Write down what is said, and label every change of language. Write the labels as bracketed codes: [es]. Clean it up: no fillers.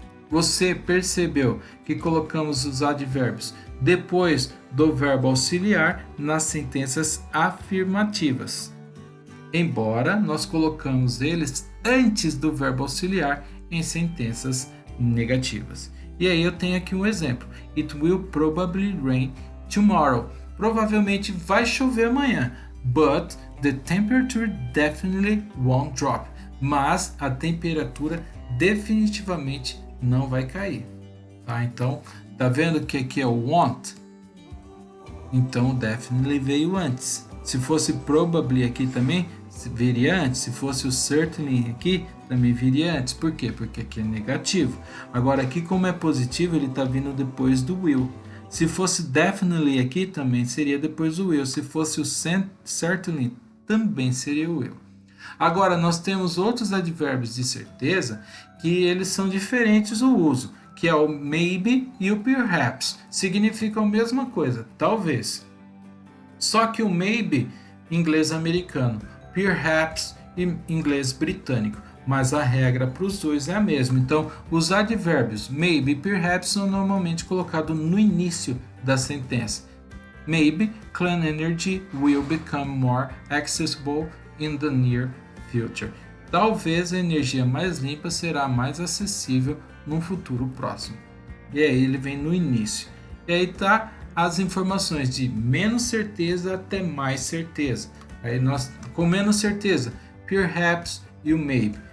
[pt] Você percebeu que colocamos os advérbios depois do verbo auxiliar nas sentenças afirmativas, embora nós colocamos eles antes do verbo auxiliar em sentenças negativas. E aí eu tenho aqui um exemplo. [en] It will probably rain tomorrow. [pt] Provavelmente vai chover amanhã. [en] But the temperature definitely won't drop. [pt] Mas a temperatura definitivamente não vai cair. Tá? Então, tá vendo que aqui é o won't? Então, o definitely veio antes. Se fosse probably aqui também, viria antes. Se fosse o certainly aqui, também viria antes. Por quê? Porque aqui é negativo. Agora, aqui como é positivo, ele está vindo depois do will. Se fosse definitely aqui, também seria depois do will. Se fosse o certainly, também seria o will. Agora, nós temos outros advérbios de certeza que eles são diferentes o uso, que é o maybe e o perhaps. Significam a mesma coisa, talvez. Só que o maybe, inglês americano, perhaps, em inglês britânico. Mas a regra para os dois é a mesma. Então, os advérbios maybe e perhaps são normalmente colocados no início da sentença. [en] Maybe clean energy will become more accessible in the near future. [pt] Talvez a energia mais limpa será mais acessível no futuro próximo. E aí ele vem no início. E aí tá as informações de menos certeza até mais certeza. Aí nós com menos certeza, perhaps e o maybe.